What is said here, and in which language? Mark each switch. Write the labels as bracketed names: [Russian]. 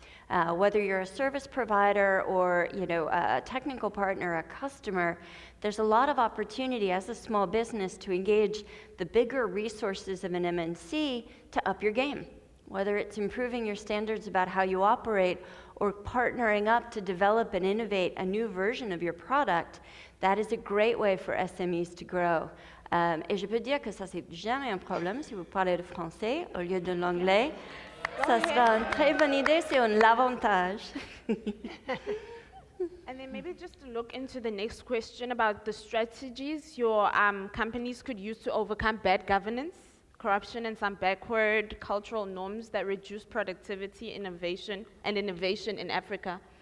[English] Whether you're a service provider or a technical partner, a customer, there's a lot of opportunity as a small business to engage the bigger resources of an MNC to up your game. Whether it's improving your standards about how you operate or partnering up to develop and innovate a new version of your product, that is a great way for SMEs to grow. [French] Et je peux dire que ça, c'est jamais un problème si vous parlez le français au lieu de l'anglais. Ça sera une très bonne idée, c'est un avantage. [English] And then maybe just to look into the next question about the strategies your companies could use to overcome bad governance, corruption, and some backward cultural norms that reduce productivity, innovation in Africa.